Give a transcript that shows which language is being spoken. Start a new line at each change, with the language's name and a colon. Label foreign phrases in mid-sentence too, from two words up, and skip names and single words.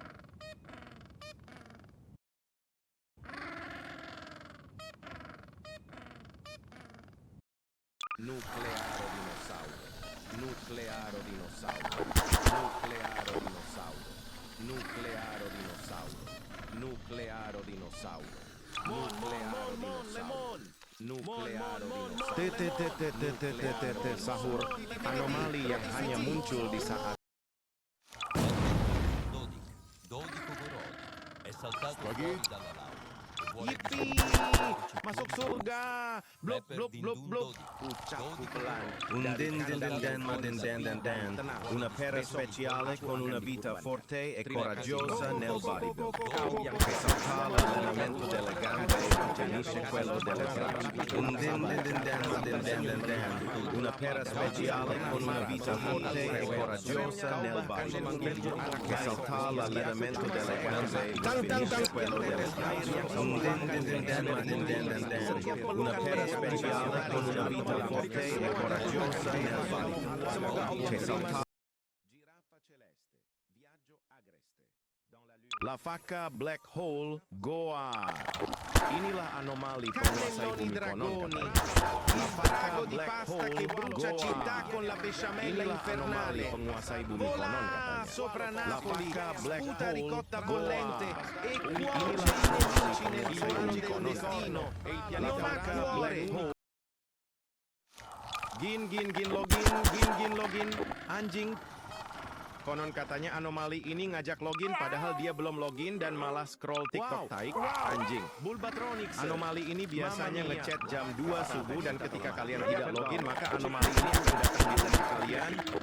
Italian: Nuclearo dinosauro, nuclearo dinosauro, nuclearo dinosauro, nuclearo dinosauro, nuclearo dinosauro, nuclearo dinosauro, nuclearo dinosauro.
Indonesian: Sahur, anomali yang hanya muncul di saat
Italian: Dodico Gorodi è saltato Spaghetti. fuori dalla laurea.
Indonesian: Yippee! Masuk surga! Blok, blok, blok, blok. Ucapku pelan.
Italian: Una pera speciale con una vita forte e coraggiosa nel bodybuilding. Che salta l'allenamento delle gambe e mantenisce quello delle braccia. Una pera speciale con una vita forte e coraggiosa nel bodybuilding. Che salta l'allenamento delle gambe e mantenisce quello delle braccia. Una pera speciale con una vita forte e coraggiosa nel bodybuilding. Che salta. Giraffa celeste, viaggio agreste. La facca Black Hole Goa.
Indonesian: Inilah anomali penguasai bumi konon katanya.
Italian: La facca Black Hole Goa. con la besciamella
Indonesian: Inilah anomali
Italian: infernale.
Indonesian: penguasai bumi konon katanya.
Italian: Sopra La Napoli, facca Black sputa Hole ricotta Goa. bollente e
Indonesian: Inilah
Italian: cuoce i nemici nel divano del destino. e il Non pianeta ha Black cuore.
Indonesian: Hole. Gin login, anjing. Konon katanya anomali ini ngajak login padahal dia belum login dan malah scroll TikTok taik. Anjing. Bulbatronics. Anomali ini biasanya
Italian: Mamma mia.
Indonesian: ngechat jam 2 subuh dan ketika kalian tidak login maka anomali ini akan datang di layar kalian.